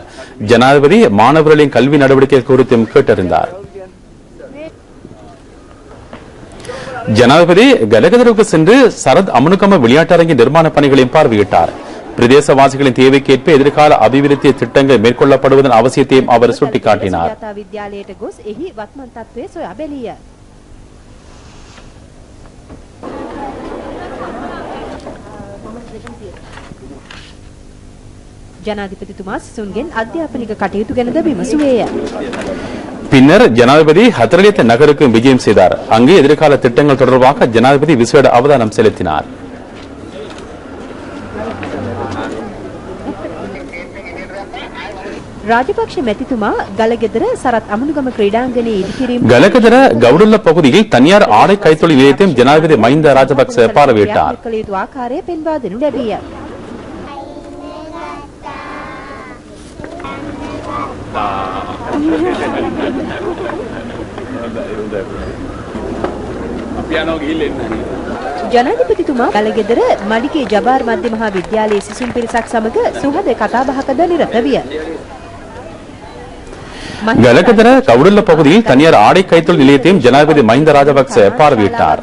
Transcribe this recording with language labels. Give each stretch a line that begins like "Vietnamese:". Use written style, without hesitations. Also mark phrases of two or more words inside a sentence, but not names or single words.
Tamil: ஜனாதிபதி மாணவர்களின் கல்வி நடவடிக்கை குறித்தும் கேட்டறிந்தார். ஜனாதிபதி கலகதருக்கு சென்று சரத் அமனுகம விளையாட்டரங்கி நிர்மாண பணிகளையும் பார்வையிட்டார். பிரதேசவாசிகளின் தேவைக்கேற்ப எதிர்கால அபிவிருத்தி திட்டங்கள் மேற்கொள்ளப்படுவதன் அவசியத்தையும் அவர் சுட்டிக்காட்டினார்.
Sinhala: ජනාධිපතිතුමා සිසුන්ගෙන් අධ්‍යාපනික කටයුතු ගැනද විමසුවේය.
Tamil: பின்னர் ஜனாதிபதி ஹத்ரலியத் நகருக்கு விஜயம் செய்தார். அங்கு எதிர்கால திட்டங்கள் தொடர்பாக ஜனாதிபதி விசேட அவதானம் செலுத்தினார்.
Sinhala: රාජපක්ෂ මැතිතුමා ගලගෙදර සරත් අමනුගම ක්‍රීඩාංගණයේ ඉදිකිරීම
Tamil: கலகதர கவுடுல்ல பகுதியில் தனியார் ஆடை கைத்தொழில் நிலையத்தையும் ஜனாதிபதி மஹிந்த ராஜபக்ச பார்வையிட்டார்.
Sinhala: ආකාරය පෙන්වා දෙනු ලැබිය. ජනාධිපතිතුමා ගලගෙදර මඩිකේ ජබාර් මධ්‍ය මහා විද්‍යාලයේ සිසුන් පිරිසක් සමග සුහද කතාබහකද නිරත විය.
Tamil: கலகதர கவுடுல்ல பகுதியில் தனியார் ஆடை கைத்தொழில் நிலையத்தையும் ஜனாதிபதி மஹிந்த ராஜபக்ச பார்வையிட்டார்.